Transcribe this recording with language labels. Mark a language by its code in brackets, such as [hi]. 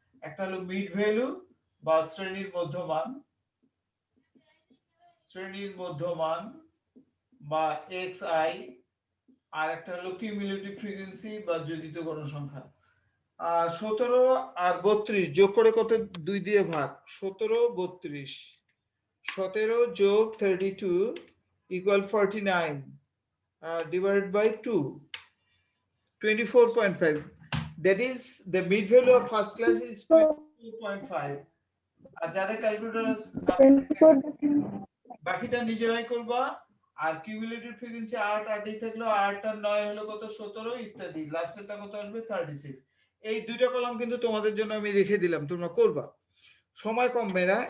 [bn] একটা হলো mid value বা শ্রেণীর মধ্যমান, শ্রেণীর মধ্যমান বা xi, আর একটা হলো কিউমুলেটিভ ফ্রিকোয়েন্সি বা যোজিত গণসংখ্যা। 17 আর 32 যোগ করে কত, 2 দিয়ে ভাগ, 17 32, 17 যোগ 32 [en] equal 49 divided by 2, [bn] 24.5. [en] That is the mid value of first class is 22.5. [bn] আর যাদের ক্যালকুলেটর আছে বাকিটা নিজেরাই করবা। আর কিউমুলেটিভ ফ্রিকোয়েন্সি 8 8 থাকলো, 8 আর 9 হলো কত 17 ইত্যাদি, লাস্টেরটা কত আসবে 36। এই 2টা কলাম কিন্তু তোমাদের জন্য আমি রেখে দিলাম, তোমরা করবা। সময় কম মেয়েরা,